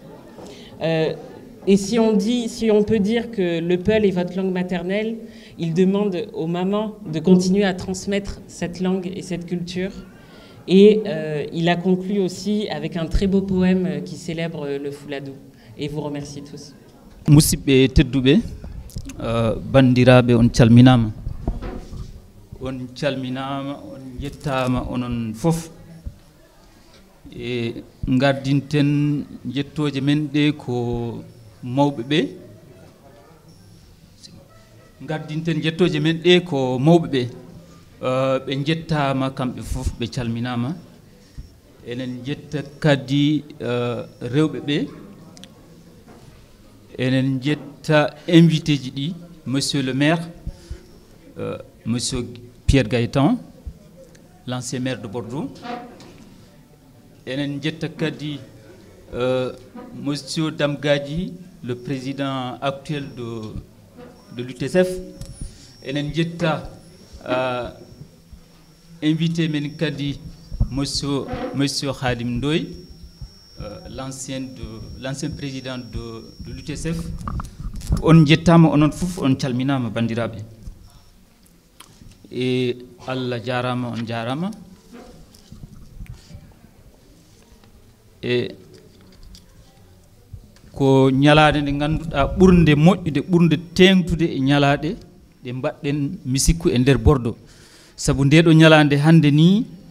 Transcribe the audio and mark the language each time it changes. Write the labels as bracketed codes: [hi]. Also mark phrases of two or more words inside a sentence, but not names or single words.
[fr] Et si on peut dire que le Peul est votre langue maternelle, il demande aux mamans de continuer à transmettre cette langue et cette culture. Et il a conclu aussi avec un très beau poème qui célèbre le Fouladou. Et vous remercie tous. [ff] Musidɓe tedduɓe bandiraɓe on calminama on jettama onon fof e gardinten jettoje men ɗe ko mawɓe ɓe gardinten jettoje men ɗe ko mawɓe ɓe ɓe jettama kamɓe fof ɓe calminama enen jetta kadi rewɓe ɓe enen jetta invité ji ɗi [fr] monsieur le maire monsieur Pierre Gaëtan l'ancien maire de Bordeaux [ff] enen jetta kadi [fr] monsieur Damgadji le président actuel de l'UTSF. [ff] Enen jetta invité men kadi [fr] monsieur Khadim Ndoye, l'ancien président de l'UTSF. [ff] On jettama onon fof on calminama bandiraɓe e Allah jarama on jarama e ko ñalade nde ganduɗa ɓurde moƴƴude ɓurde tengtude e ñalade ɗe mbaɗɗen misikku e nder Bordeaux saabu ndeɗo ñalade hande ni